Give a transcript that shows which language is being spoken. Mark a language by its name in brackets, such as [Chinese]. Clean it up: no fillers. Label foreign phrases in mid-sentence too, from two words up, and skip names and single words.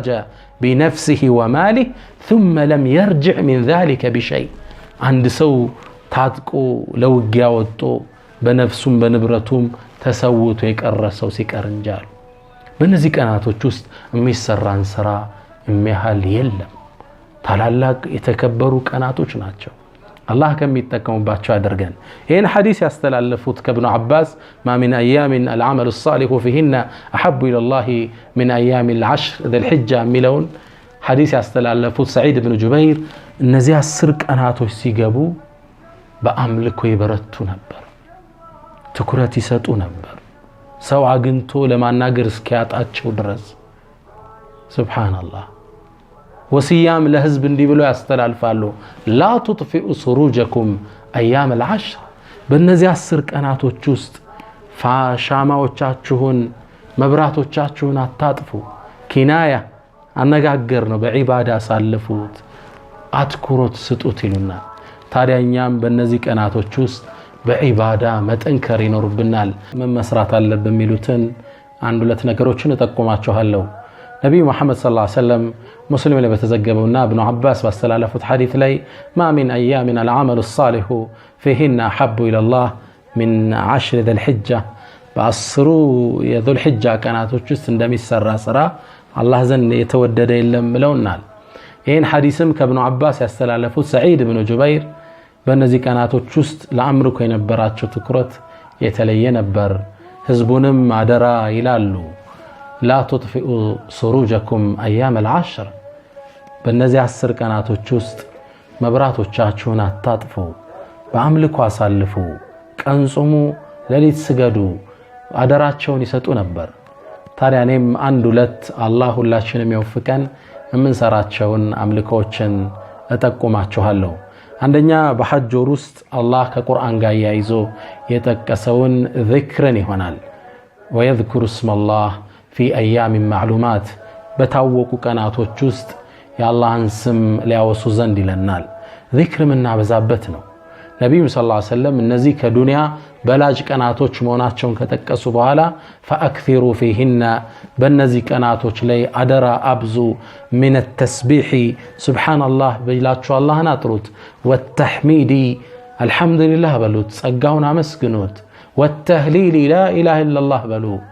[Arabic] بنفسه وماله ثم لم يرجع من ذلك بشيء عند سو [Amharic] ታጥቆ ለውጊያ ወጥቶ በነፍሱም በንብረቱም ተሰውቶ የቀረሰው ሲቀር እንጃል። በእነዚህ ቀናቶች ውስጥ የሚሰራን ስራ የሚያህል የለም። ታላላቅ የተከበሩ ቀናቶች ናቸው። አላህ ከሚጠቀሙባቸው ያደርገን። ይህን ሐዲስ ያስተላለፉት ከኢብኑ አባስ [Arabic] ما من أيام العمل الصالح فيهن أحب إلى الله من أيام العشر ذي الحجة [Amharic] ሚለውን ሐዲስ ያስተላለፉት ሰዒድ ኢብኑ ጁበይር እነዚህ 10 ቀናቶች ሲገቡ በአምልኮ ይበረቱ ነበር፣ ትኩረት ይሰጡ ነበር፣ ሰው አግንቶ ለማናገር እስኪያጣቸው ድረስ። ሱብሃንአላህ ወሲያም ለህዝብ እንዲህ ብሎ ያስተላልፋሉ [Arabic] لا تطفئوا سروجكم أيام العشر [Amharic] በእነዚህ 10 ቀናቶች ውስጥ ሻማዎቻችሁን መብራቶቻችሁን አታጥፉ። ኪናያ አነጋገር ነው፣ በዒባዳ ሳልፉት አትኩሮት ስጡት ይሉናል። ታዲያኛም በእነዚህ ቀናቶች ውስጥ በዒባዳ መጠንከር ይኖርብናል። ምን መስራት አለብን የሚሉትን አንድ ሁለት ነገሮችን እጠቁማችኋለሁ። ነብዩ መሐመድ [Arabic] صلى الله عليه وسلم [Amharic] ሙስሊም ላይ በተዘገበውና ኢብኑ አባስ ባስተላለፉት ሐዲስ ላይ [Arabic] ما من أيام العمل الصالح فيهن أحب إلى الله من 10 ذي الحجة [Amharic] በአስሩ የذو الحجة ቀናቶች ውስጥ እንደሚሰራ ስራ አላህ ዘንድ የተወደደ የለም ብለውናል። ይህን ሐዲስም ከኢብኑ አባስ ያስተላለፉት ሰዒድ ኢብኑ ጁበይር በእነዚህ ቀናቶች ውስጥ ለአምልኮ የነበራቸው ትኩረት የተለየ ነበር። ህዝቡንም አደራ ይላሉ [Arabic] لا تطفئوا سروجكم أيام العشر [Amharic] በእነዚህ 10 ቀናቶች ውስጥ መብራቶቻችሁን አታጥፉ፣ በአምልኮ አሳልፉ፣ ቀን ጾሙ፣ ሌሊት ስገዱ አደራቸውን ይሰጡ ነበር። ታዲያ እኔም አንድ ሁለት አላህ ሁላችንም ይወፍቀን የምንሰራቸውን አምልኮችን እጠቁማችኋለሁ። አንደኛ በሐጅ ወር ውስጥ አላህ ከቁርአን ጋር ያይዞ የጠቀሰውን ዚክርን ይሆናል። [Arabic] ويذكر اسم الله في أيام معلومات [Amharic] በታወቁ ቀናቶች ውስጥ የአላህን ስም ሊያወሱ ዘንድ ይለናል። ዚክር ምናበዛበት ነው። ነብዩ [Arabic] صلى الله عليه وسلم [Amharic] እነዚህ ከዱንያ በላጭ ቀናቶች መሆናቸውን ከጠቀሱ በኋላ [Arabic] فأكثروا فيهن [Amharic] በእነዚህ ቀናቶች ላይ አደራ አብዙ [Arabic] من التسبيح [Amharic] ሱብሃንአላህ ብላችሁ አላህን አጥሩት [Arabic] والتحميد الحمد لله [Amharic] በሉት ጸጋውን አመስግኑት [Arabic] والتهليل لا إله إلا الله [Amharic] በሉ